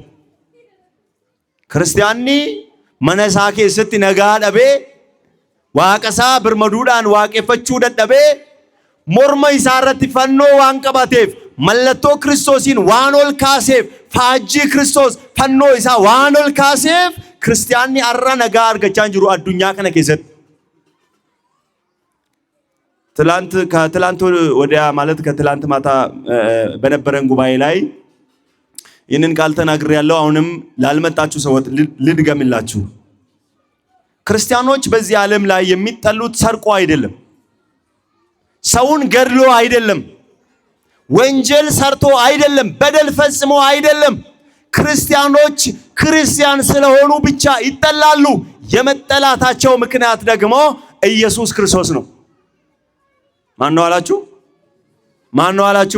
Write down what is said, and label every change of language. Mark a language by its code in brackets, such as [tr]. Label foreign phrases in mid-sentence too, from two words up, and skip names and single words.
[om] Kiristiyaanni mana isaa keessatti nagaa dhabee waaqa isaa birmaduudhaan waaqeffachuu dadhabee morma isaarratti fannoo waan qabateef mallattoo Kiristoosiin waan ol kaaseef faajjii Kiristoos fannoo isaa waan ol kaaseef kiristiyaanni arra nagaa argachaa jiru addunyaa kana keessatti. [am] ከትላንት ወዲያ ማለት ከትላንት ማታ በነበረን ጉባኤ ላይ ይህንን ቃል ተናግሬያለሁ። አሁንም ላልመጣችሁ ሰዎች ልድገምላችሁ። ክርስቲያኖች በዚህ ዓለም ላይ የሚጠሉት ሰርቆ አይደለም፣ ሰውን ገድሎ አይደለም፣ ወንጀል ሰርቶ አይደለም፣ በደል ፈጽሞ አይደለም። ክርስቲያኖች ክርስቲያን ስለሆኑ ብቻ ይጠላሉ። የመጠላታቸው ምክንያት ደግሞ ኢየሱስ ክርስቶስ ነው። ማን ነው አላችሁ?